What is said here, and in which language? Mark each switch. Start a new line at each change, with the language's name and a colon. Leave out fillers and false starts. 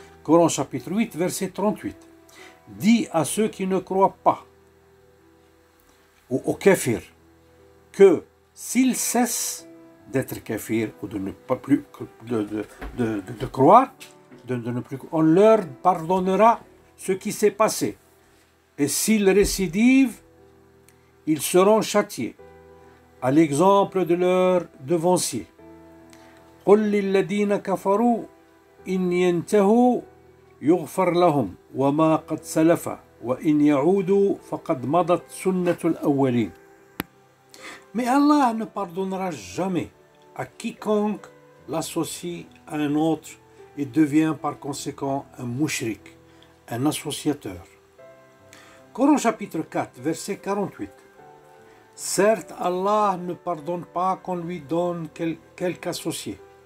French: Coran chapitre 8, verset 38. Dit à ceux qui ne croient pas, ou aux kafirs, que s'ils cessent d'être kafirs ou de ne pas plus de croire, de ne plus, on leur pardonnera ce qui s'est passé. Et s'ils récidivent, ils seront châtiés, à l'exemple de leurs devanciers.
Arabic: قل للذين كفروا إن ينتهوا يغفر لهم وما قد سلف وإن يعودوا فقد مضت سنة الأولين.
French: Mais Allah ne pardonnera jamais à quiconque l'associe à un autre et devient par conséquent un mushrik, un associateur. Coran chapitre 4, verset 48. Certes, Allah ne pardonne pas qu'on lui donne quelque associé.